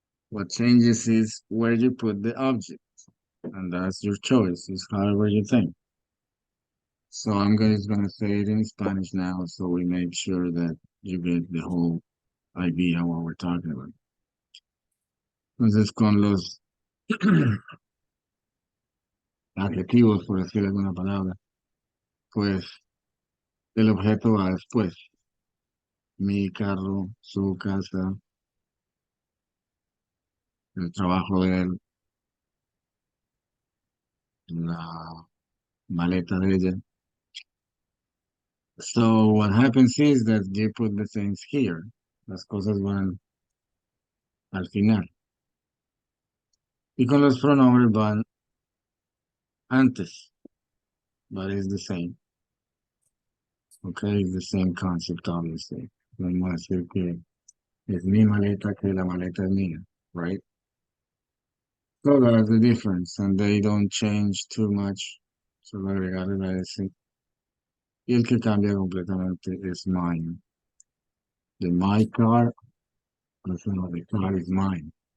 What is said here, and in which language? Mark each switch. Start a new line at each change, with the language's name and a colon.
English: What changes is where you put the object, and that's your choice, is however you think. So I'm just gonna say it in Spanish now so we make sure that you get the whole idea what we're talking about.
Spanish: Entonces con los adjetivos, por decir alguna palabra, pues el objeto va después. Mi carro, su casa, el trabajo de él, la maleta de ella.
English: So what happens is that you put the things here.
Spanish: Las cosas van al final. Y con los pronombres van antes,
English: but it's the same. Okay, it's the same concept, obviously.
Spanish: Vamos a decir que es mi maleta, que la maleta es mía,
English: right? So that's the difference, and they don't change too much.
Spanish: Solo agregarle la S. Y el que cambia completamente es mine.
English: The my car, also no, the car is mine.